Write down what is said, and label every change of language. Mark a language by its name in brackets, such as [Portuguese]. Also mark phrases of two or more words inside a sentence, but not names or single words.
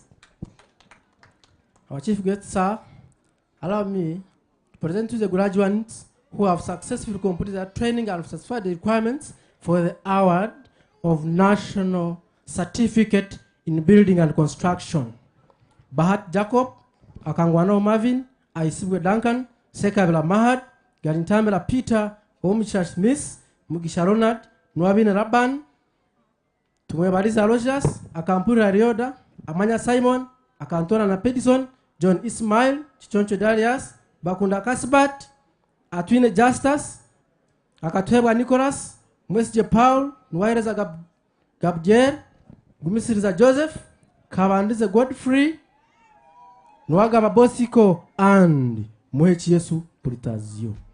[English] Our Chief Guest Sir, allow me to present you the graduates who have successfully completed their training and satisfied the requirements for the award of National Certificate in Building and Construction. Bahat Jacob, Akangwano Marvin, Aisibwe Duncan, Sekabela Mahad, Garintambela Peter, Omicha Smith, Mugisha Ronald, Nwabine Rabban, Tumwebaliza Rogers, Akampura Rioda, Amanya Simon, Akantona na Pedison, John Ismail, Chichoncho Darius, Bakunda Kasbat, Atwine Justus, Akatwebwa Nicholas, Mwesje Paul, Nwaireza Gabjer, Gumisiriza Joseph, Kabandize Godfrey, Nwagaba Bosiko, and Mwechi Yesu Puritazio.